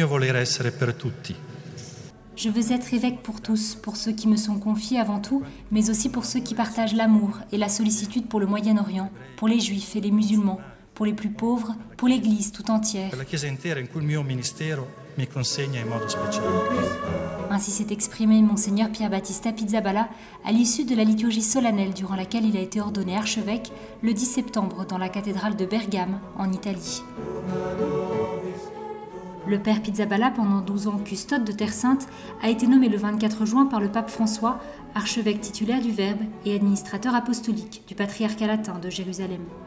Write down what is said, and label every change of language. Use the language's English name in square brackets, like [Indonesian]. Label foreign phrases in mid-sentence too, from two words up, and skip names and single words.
[Italian] essere per tutti. [French] Je veux être évêque pour tous, pour ceux qui me sont confiés avant tout, mais aussi pour ceux qui partagent l'amour et la sollicitude pour le Moyen-Orient, pour les Juifs et les musulmans, pour les plus pauvres, pour l'Église tout entière. [Italian] Per la Chiesa intera in cui il mio ministero mi consegna in modo speciale. [French] Ainsi s'est exprimé Monseigneur Pier Battista Pizzaballa à l'issue de la liturgie solennelle durant laquelle il a été ordonné archevêque le 10 septembre dans la cathédrale de Bergame, en Italie. Le père Pizzaballa, pendant 12 ans custode de Terre Sainte, a été nommé le 24 juin par le pape François, archevêque titulaire du Verbe et administrateur apostolique du patriarcat latin de Jérusalem.